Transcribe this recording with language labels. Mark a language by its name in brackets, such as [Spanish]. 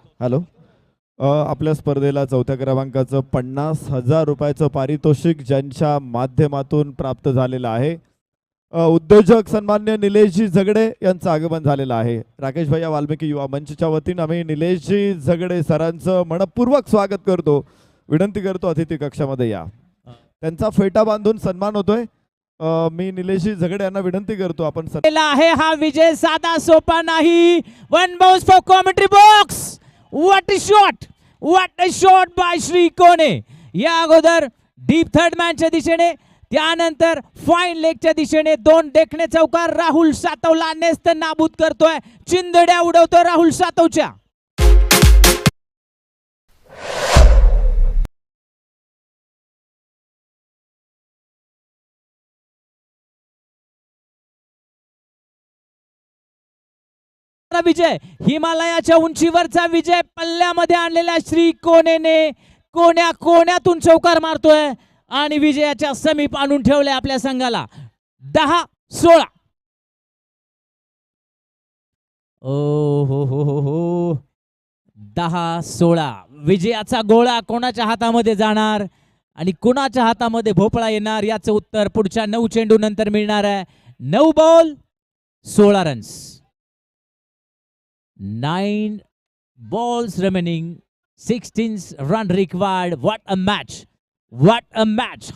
[Marathi] Hello, आपल्या स्पर्धेला चौथ्या क्रमांकाचं 50,000 रुपयाचं पारितोषिक ज्यांच्या माध्यमातून प्राप्त झालेलं आहे, उद्योजक सन्मान्य निलेशजी झगडे यांचं आगमन झालेलं आहे. राकेश भैया वाल्मिकी युवा मंचच्या वतीनं आम्ही निलेशजी झगडे सरांचं मनपूर्वक स्वागत करतो. विनंती करतो अतिथी कक्षामध्ये या. त्यांचा फेटा बांधून सन्मान होतोय. मी निलेशजी झगडे यांना विनंती करतो आपण आहे. हा विजय साधा सोपा नाही. [English] 1 bounce for commentary box. What a shot, what a shot by Shri कोणे. [Marathi] या अगोदर डीप थर्ड मॅनच्या दिशेने, त्यानंतर फाईन लेगच्या दिशेने 2 देखणे चौकार. राहुल सातवला नेस्त नाबूद करतोय. चिंदड्या उडवतोय राहुल सातवच्या. विजय, हिमालयाच्या उंचीवरचा विजय पल्ल्यामध्ये आणलेल्या श्री कोणेने कोण्यातून चौकार मारतोय आणि विजयाच्या समीप आणून ठेवले आपल्या संघाला. 10-16. ओ हो हो हो हो 10-16. विजयाचा गोळा कोणाच्या हातामध्ये जाणार आणि कोणाच्या हातामध्ये भोपळा येणार याचं उत्तर पुढच्या 9 चेंडू नंतर मिळणार आहे. [English] 9 ball 16 runs. 9 balls remaining, 16 run required. What a match, what a match.